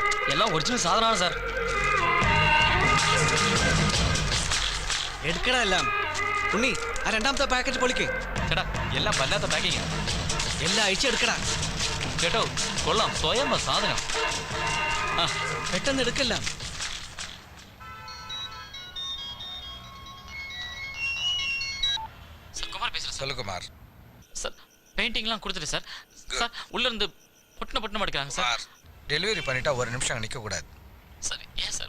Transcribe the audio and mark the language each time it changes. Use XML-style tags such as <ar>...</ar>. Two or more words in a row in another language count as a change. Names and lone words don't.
<ml>എല്ലാം ഒറിജിനൽ സാധനമാണ് സാർ. എടുക്കടാ എല്ലാം. ഉണ്ണി, ആ രണ്ടാമത്തെ പാക്കറ്റ് പൊളിക്ക്. ചേട്ടാ, എല്ലാം വല്ലാത്ത പാക്കിങ്. എല്ലാം അഴിച്ചെടുക്കടാ. കേട്ടോ, കൊള്ളാം. സ്വയം സാധനം. ആ, പെട്ടെന്ന് എടുക്കല്ല.</ml> <ta>சார் குமார் பேசுறேன். சொல்லு குமார். சார் பெயிண்டிங்லாம் கொடுத்துட்டு சார். சார் உள்ள இருந்து பொட்டன பொட்டன எடுக்கிறாங்க சார். டெலிவரி பண்ணிட்டா ஒரு நிமிஷம் நிற்க கூடாது. சார் ஏன் சார்?</ta>